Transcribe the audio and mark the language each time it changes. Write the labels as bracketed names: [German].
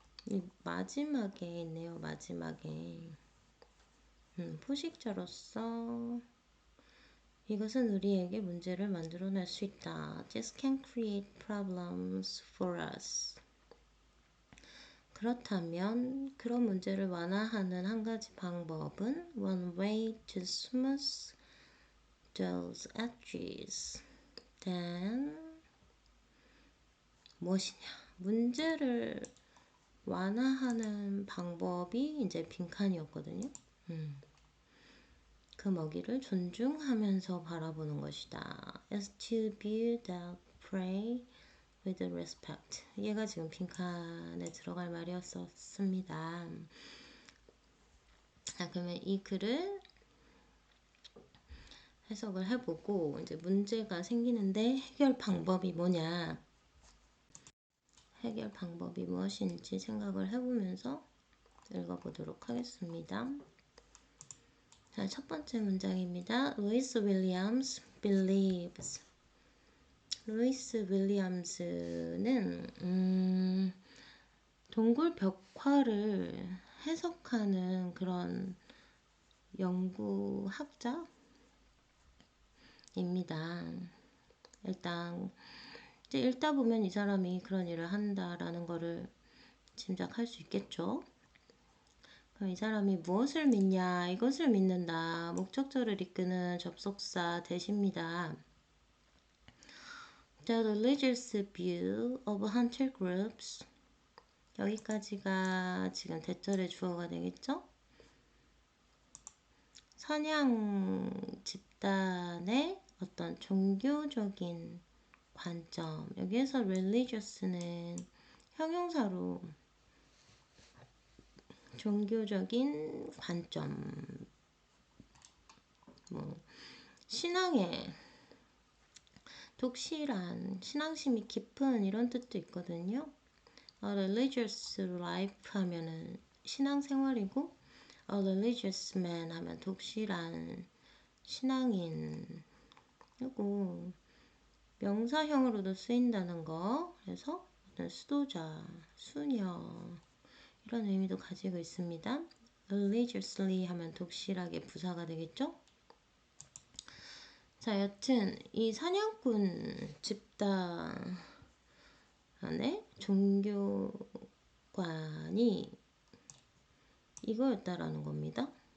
[Korean] 이 마지막에 있네요. 마지막에 포식자로서 이것은 우리에게 문제를 만들어낼 수 있다. [English] This can create problems for us. [Korean] 그렇다면 그런 문제를 완화하는 한 가지 방법은 [English] One way to smooth those edges. Then [Korean] 무엇이냐? 문제를 완화하는 방법이 이제 빈칸이었거든요. 그 먹이를 존중하면서 바라보는 것이다. [English] Is to view the prey with respect. [Korean] 얘가 지금 빈칸에 들어갈 말이었습니다. 자, 그러면 이 글을 해석을 해보고 이제 문제가 생기는데 해결 방법이 뭐냐? 해결 방법이 무엇인지 생각을 해보면서 읽어보도록 하겠습니다. 자, 첫 번째 문장입니다. 루이스 윌리엄스 believes. 루이스 윌리엄스는 동굴 벽화를 해석하는 그런 연구학자입니다. 일단 이제 읽다 보면 이 사람이 그런 일을 한다라는 거를 짐작할 수 있겠죠. 그럼 이 사람이 무엇을 믿냐? 이것을 믿는다. 목적절을 이끄는 접속사 대시입니다. [English] The religious view of hunter groups. [Korean] 여기까지가 지금 대절의 주어가 되겠죠? 사냥 집단의 어떤 종교적인 관점. 여기에서 religious는 형용사로 종교적인 관점, 신앙의 독실한, 신앙심이 깊은 이런 뜻도 있거든요. [English] A religious life [Korean] 하면은 신앙생활이고 [English] A religious man [Korean] 하면 독실한 신앙인. 그리고 명사형으로도 쓰인다는 거. 그래서 어떤 수도자, 수녀 이런 의미도 가지고 있습니다. religiously 하면 독실하게 부사가 되겠죠? 자, 여튼 이 사냥꾼 집단의 종교관이 이거였다라는 겁니다.